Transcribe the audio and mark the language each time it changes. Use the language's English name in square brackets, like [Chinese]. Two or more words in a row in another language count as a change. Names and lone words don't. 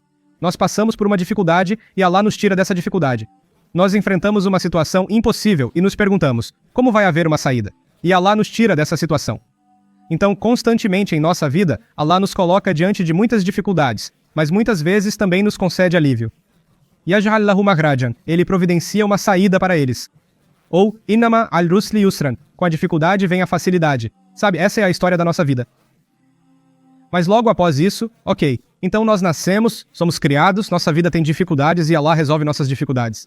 [Portuguese] Nós passamos por uma dificuldade e Allah nos tira dessa dificuldade. Nós enfrentamos uma situação impossível e nos perguntamos, como vai haver uma saída? E Allah nos tira dessa situação. Então, constantemente em nossa vida, Allah nos coloca diante de muitas dificuldades, mas muitas vezes também nos concede alívio. [Arabic] يجعل له مخرجا, [Portuguese] ele providencia uma saída para eles. Ou, [Arabic] إنما الرسل يسرا, [Portuguese] com a dificuldade vem a facilidade. Sabe, essa é a história da nossa vida. Mas logo após isso, ok, então nós nascemos, somos criados, nossa vida tem dificuldades e Allah resolve nossas dificuldades.